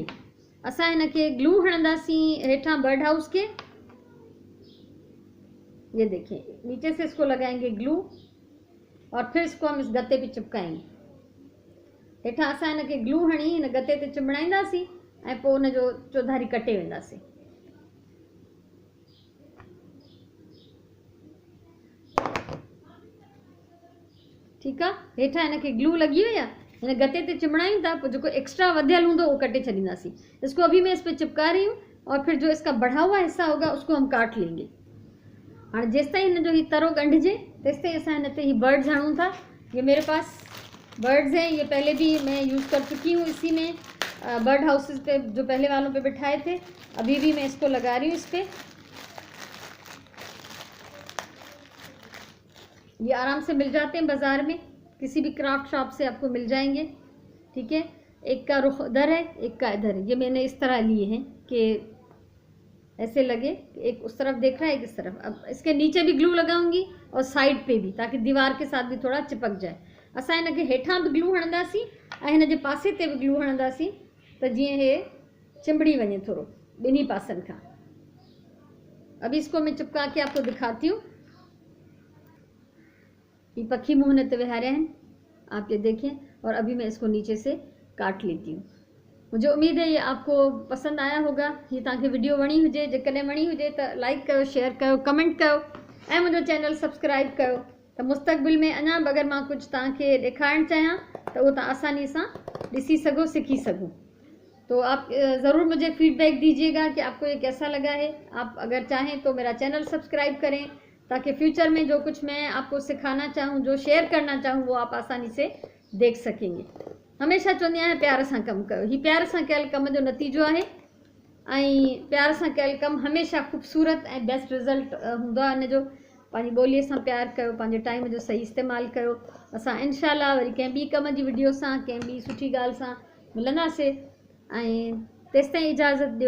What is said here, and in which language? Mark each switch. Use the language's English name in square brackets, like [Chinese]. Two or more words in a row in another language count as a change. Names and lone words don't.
[Sindhi] असां हिनखे ग्लू हणंदासीं हेठां [English] bird house [Sindhi] के। [Hindi] ये देखिए, नीचे से इसको लगाएंगे ग्लू और फिर इसको हम इस गत्ते पे चिपकाएंगे। [Sindhi] हेठां असां हिनखे ग्लू हणी हिन गत्ते ते चिंबड़ाईंदासीं ऐं पोइ हुनजो चौधारी कटे वेंदासीं। [Hindi] ठीक है, [Sindhi] हेठां हिनखे ग्लू लगी हुई आहे, हिन गत्ते ते चिंबड़ायूं था, पोइ जेको एक्स्ट्रा वधियल हूंदो वो कटे छॾींदासीं। [Hindi] इसको अभी मैं इस पे चिपका रही हूँ और फिर जो इसका बढ़ा हुआ हिस्सा होगा उसको हम काट लेंगे। हाँ, [Sindhi] जेस ताईं हिन जो ही तरो गंढिजे तेस ताईं असां हिन ते ही बर्ड्स हणूं था। [Hindi] ये मेरे पास बर्ड्स हैं, ये पहले भी मैं यूज़ कर चुकी हूँ इसी में, [English] bird houses [Hindi] पे जो पहले वालों पे बिठाए थे। अभी भी मैं इसको लगा रही हूँ इस पे। ये आराम से मिल जाते हैं बाज़ार में, किसी भी [English] craft shop [Hindi] से आपको मिल जाएंगे, ठीक है। एक का रुख उधर है, एक का इधर है। ये मैंने इस तरह लिए हैं कि ऐसे लगे, एक उस तरफ देख रहा है, एक इस तरफ। अब इसके नीचे भी ग्लू लगाऊंगी और साइड पे भी, ताकि दीवार के साथ भी थोड़ा चिपक जाए। असां हिनखे हेठां भी ग्लू हणंदासीं ऐं हिन जे पासे ते भी ग्लू हणंदासीं त जीअं हे चिंबड़ी वञे थोड़ो ॿिन्ही पासनि खां। अभी इसको मैं चिपका के आपको दिखाती हूँ। [Sindhi] ये पखी मुँह हिन ते विहारिया आहिनि, [Hindi] आप ये देखें। और अभी मैं इसको नीचे से काट लेती हूँ। मुझे उम्मीद है ये आपको पसंद आया होगा। [Sindhi] ये तव्हांखे वीडियो वणी हुजे, जेकॾहिं वणी हुजे त लाइक कयो, शेयर कयो, कमेंट कयो ऐं मुंहिंजो चैनल सब्सक्राइब कयो त मुस्तक़बिल में अञा अगर मां कुछ तव्हांखे ॾेखारणु चाहियां त उहो तव्हां आसानी सां ॾिसी सघो, सिखी सघो। [Hindi] तो आप ज़रूर मुझे फीडबैक दीजिएगा कि आपको ये कैसा लगा है। आप अगर चाहें तो मेरा चैनल सब्सक्राइब करें ताकि फ्यूचर में जो कुछ मैं आपको सिखाना चाहूँ, जो शेयर करना चाहूँ, वो आप आसानी से देख सकेंगे। [Sindhi] हमेशा चवंदी आहियां प्यार सां कमु कयो। ही प्यार सां कयल कम जो नतीजो आहे ऐं प्यार सां कयल कमु हमेशा ख़ूबसूरत ऐं [English] best result [Sindhi] हूंदो आहे हिनजो। पंहिंजी ॿोलीअ सां प्यार कयो, पंहिंजे टाइम जो सही इस्तेमालु कयो। असां इंशाअल्लाह वरी कंहिं ॿी कम जी वीडियो सां, कंहिं ॿी सुठी ॻाल्हि सां मिलंदासीं ऐं तेसिताईं इजाज़त ॾियो।